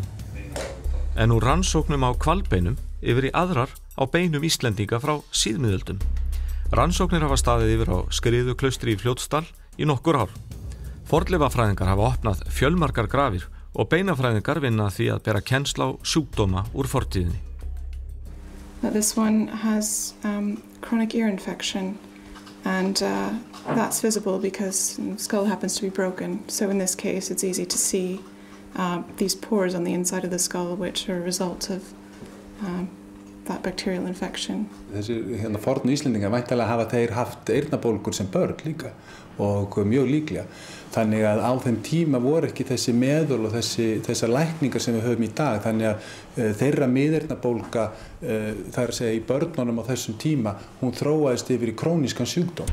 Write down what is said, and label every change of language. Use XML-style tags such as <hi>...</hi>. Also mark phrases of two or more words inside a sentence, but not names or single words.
<is>En úr rannsóknum á hvalbeinum yfir í aðrar á beinum Íslendinga frá síðmiðöldum. Rannsóknir hafa staðið yfir á Skriðuklaustri í Fljótsdal í nokkur ár. Fornleifafræðingar hafa opnað fjölmargar grafir og beinafræðingar vinna því að bera kennsl á sjúkdóma úr fortíðinni.</is> <en>This one has chronic ear infection and that's visible because the skull happens to be broken. So in this case it's easy to see these pores on the inside of the skull which are a result of that bacterial infection.</en> <is>Þessir fornu Íslendingar væntanlega hafa þeir haft eyrnabólgur sem börn líka og mjög líklega. Þannig að á þeim tíma voru ekki þessi meðul og þessar lækningar sem við höfum í dag. Þannig að þeirra miðeyrnabólga, það að segja í börnunum á þessum tíma, hún þróaðist yfir í krónískan sjúkdóm.</is>